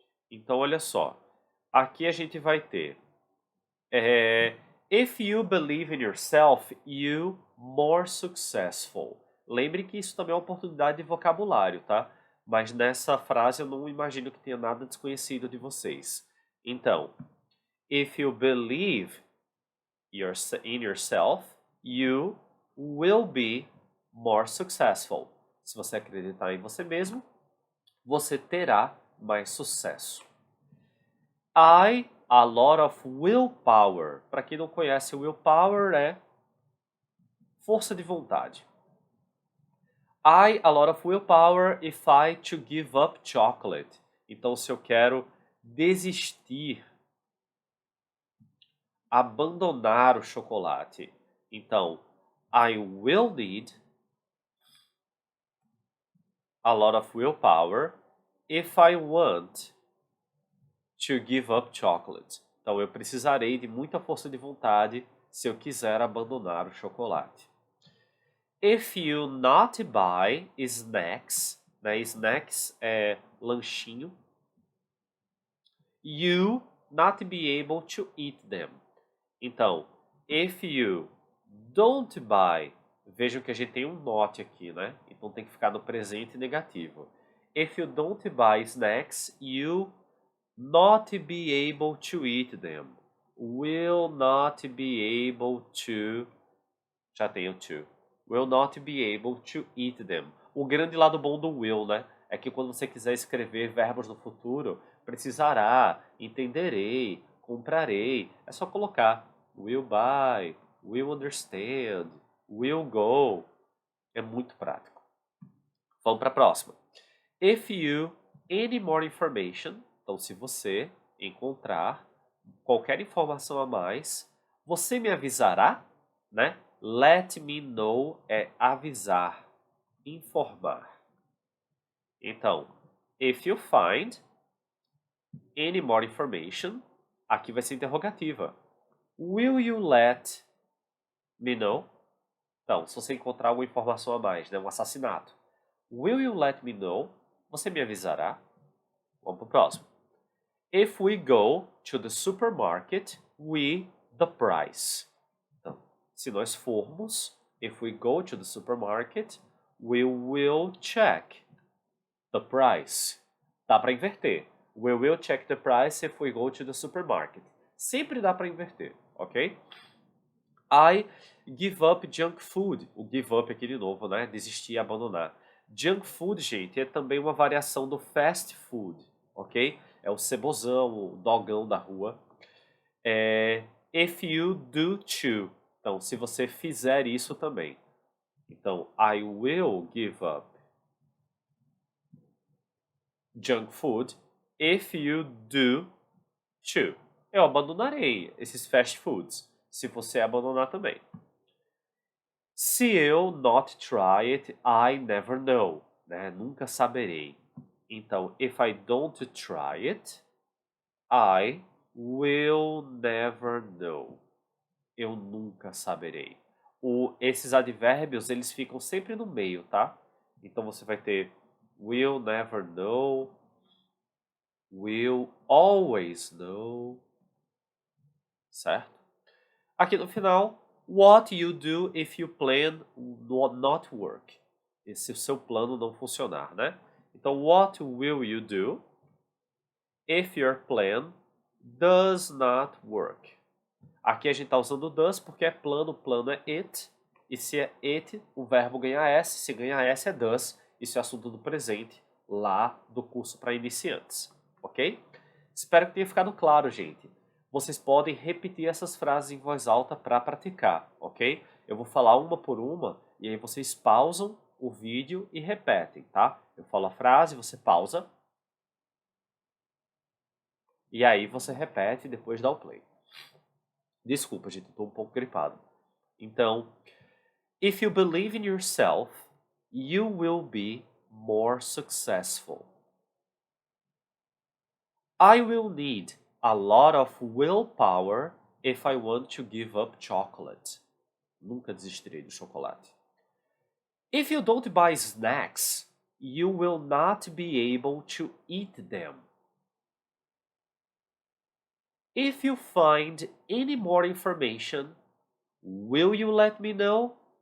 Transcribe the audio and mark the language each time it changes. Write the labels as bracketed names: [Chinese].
[Portuguese] Então olha só. Aqui a gente vai ter [English] if you believe in yourself, you more successful. [Portuguese] Lembre que isso também é uma oportunidade de vocabulário, tá? Mas nessa frase eu não imagino que tenha nada desconhecido de vocês. [English] Então, if you believe in yourself, you will be more successful. [Portuguese] Se você acreditar em você mesmo, você terá mais sucesso. [English] A lot of willpower. [Portuguese] Para quem não conhece, willpower é força de vontade. [English] A lot of willpower if I to give up chocolate. [Portuguese] Então, se eu quero desistir, abandonar o chocolate. Então, [English] I will need a lot of willpower if I want to give up chocolate. [Portuguese] Então, eu precisarei de muita força de vontade se eu quiser abandonar o chocolate. [English] If you not buy snacks, [Portuguese] né? Snacks é lanchinho. [English] You not be able to eat them. [Portuguese] Então, [English] if you don't buy, [Portuguese] vejam que a gente tem um not aqui, né? Então tem que ficar no presente negativo. [English] If you don't buy snacks, you not be able to eat them. Will not be able to. [Portuguese] Já tenho to. [English] Will not be able to eat them. [Portuguese] O grande lado bom do will, né? É que quando você quiser escrever verbos no futuro, precisará, entenderei, comprarei. É só colocar [English] will buy, will understand, will go. [Portuguese] É muito prático. Vamos para a próxima. [English] If you any more information, [Portuguese] então se você encontrar qualquer informação a mais, você me avisará, né? [English] Let me know [Portuguese] é avisar, informar. Então, [English] if you find any more information, [Portuguese] aqui vai ser interrogativa. [English] Will you let me know? [Portuguese] Então, se você encontrar alguma informação a mais, né, um assassinato. [English] Will you let me know? [Portuguese] Você me avisará? Vamos para o próximo. [English] If we go to the supermarket, the price. [Portuguese] Então, se nós formos, [English] if we go to the supermarket, we will check the price. [Portuguese] Dá para inverter. [English] We will check the price if we go to the supermarket. [Portuguese] Sempre dá para inverter, ok? [English] I give up junk food. [Portuguese] O give up aqui de novo, né? Desistir, abandonar. Junk food, gente, é também uma variação do fast food, ok? É o cebozão, o dogão da rua. If you do too. Então, se você fizer isso também. Então, [English] I will give up junk food if you do too. [Portuguese] Eu abandonarei esses fast foods se você abandonar também. Se eu [English] not try it, I never know. [Portuguese] Né? Nunca saberei. Então, [English] if I don't try it, I will never know. [Portuguese] Eu nunca saberei. Esses advérbios, eles ficam sempre no meio, tá? Então, você vai ter [English] will never know, will always know, [Portuguese] certo? Aqui no final, [English] what you do if your plan not work? [Portuguese] E se o seu plano não funcionar, né? Então, [English] what will you do if your plan does not work? [Portuguese] Aqui a gente está usando does porque é plano, plano é it. E se é it, o verbo ganha S. Se ganha S é does. Isso é assunto do presente, lá do curso para iniciantes. Ok? Espero que tenha ficado claro, gente. Vocês podem repetir essas frases em voz alta para praticar, ok? Eu vou falar uma por uma e aí vocês pausam o vídeo e repetem, tá? Eu falo a frase, você pausa. E aí você repete e depois dá o play. Desculpa, gente, eu tô um pouco gripado. Então, [English] if you believe in yourself, you will be more successful. I will need a lot of willpower if I want to give up chocolate. [Portuguese] Nunca desistirei do chocolate. [English] If you don't buy snacks, you will not be able to eat them. If you find any more information, will you let me know?